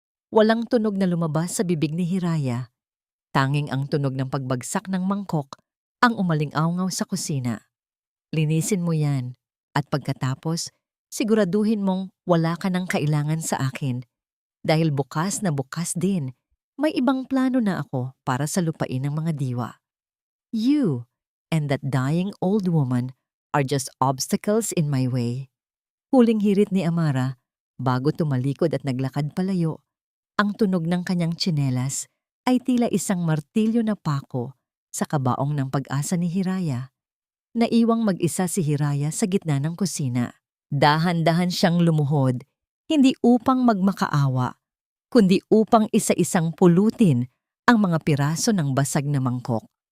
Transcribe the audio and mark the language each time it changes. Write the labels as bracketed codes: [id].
[tl] Walang tunog na lumabas sa bibig ni Hiraya. Tanging ang tunog ng pagbagsak ng mangkok ang umaling-awngaw sa kusina. Linisin mo yan at pagkatapos, siguraduhin mong wala ka ng kailangan sa akin dahil bukas na bukas din May ibang plano na ako para sa lupain ng mga diwa. [en] You and that dying old woman are just obstacles in my way. [tl] Huling hirit ni Amara bago tumalikod at naglakad palayo. Ang tunog ng kanyang tsinelas ay tila isang martilyo na pako sa kabaong ng pag-asa ni Hiraya. Naiwang mag-isa si Hiraya sa gitna ng kusina. Dahan-dahan siyang lumuhod, hindi upang magmakaawa, kundi upang isa-isang pulutin ang mga piraso ng basag na mangkok.